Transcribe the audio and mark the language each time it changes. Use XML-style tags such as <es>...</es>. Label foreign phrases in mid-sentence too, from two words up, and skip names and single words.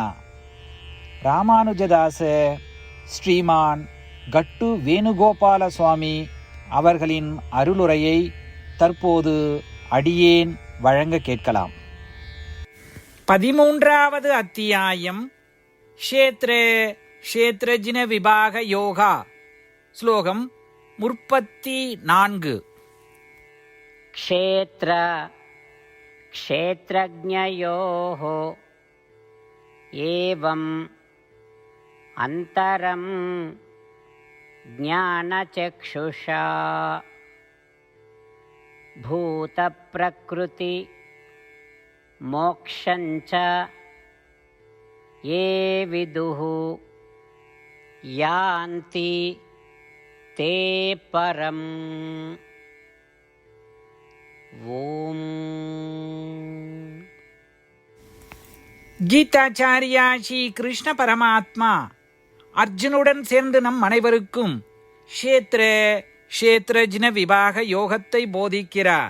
<ta>ராமானுஜதாச ஸ்ரீமான் கட்டு வேணுகோபால சுவாமி அவர்களின் அருளுரையை தற்போது அடியேன் வழங்க கேட்கலாம். 13வது அத்தியாயம் க்ஷேத்ரஜின விபாக யோகா. ஸ்லோகம் 34.</ta> <sa>क्षेत्रज्ञयोः एवम् अन्तरं ज्ञानचक्षुषा भूतप्रकृति मोक्षञ्च ये विदुः यान्ति ते परम्.</sa> <ta>ஓம். கீதாச்சாரியா ஸ்ரீ கிருஷ்ண பரமாத்மா அர்ஜுனுடன் சேர்ந்து நம் அனைவருக்கும் க்ஷேத்ரஜின விபாக யோகத்தை போதிக்கிறார்.</ta>